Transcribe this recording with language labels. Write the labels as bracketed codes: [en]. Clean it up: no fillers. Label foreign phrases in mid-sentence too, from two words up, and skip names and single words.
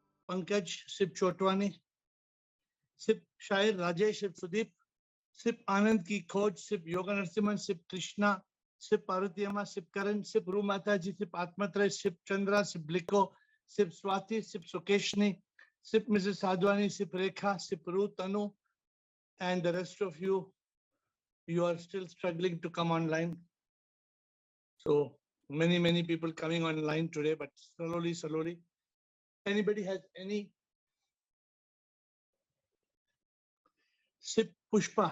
[en] Pankaj, Sip Chotwani, Sip Shair Rajesh, Sip Sudeep, Sip Anand Ki Khoj, Sip Yoga Narasimhan, Sip Krishna, Sip Parvati Amma, Sip Karan, Sip Ru Mataji, Sip Atmatray, Sip Chandra, Sip Bliko, Sip Swati, Sip Sukeshni, Sip Mrs. Sadhwani, Sip Rekha, Sip Ru Tanu, and the rest of you, you are still struggling to come online. So many people coming online today, but slowly. Anybody has any? Sip Pushpa.